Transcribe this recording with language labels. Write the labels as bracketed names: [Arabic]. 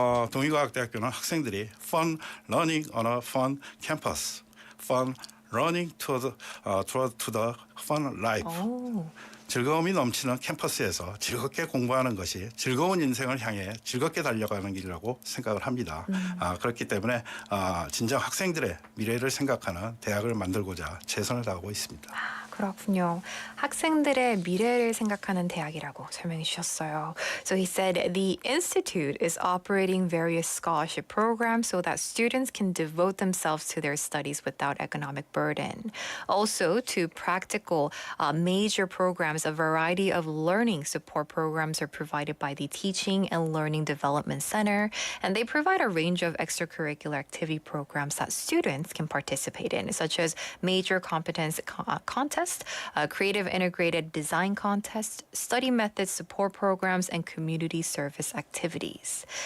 [Korean] 동의과학대학교는 학생들이 [English] fun learning on a fun campus, fun running to the fun life. [Korean] 오. 즐거움이 넘치는 캠퍼스에서 즐겁게 공부하는 것이 즐거운 인생을 향해 즐겁게 달려가는 길이라고 생각을 합니다. 그렇기 때문에 진정 학생들의 미래를 생각하는 대학을 만들고자 최선을 다하고 있습니다. 그렇군요. 학생들의 미래를 생각하는 대학이라고 설명해 주셨어요. [English] So he said the institute is operating various scholarship programs so that students can devote themselves to their studies without economic burden. Also, to practical major programs, a variety of learning support programs are provided by the Teaching and Learning Development Center, and they provide a range of extracurricular activity programs that students can participate in, such as major competence contests, creative integrated design contests, study methods support programs, and community service activities.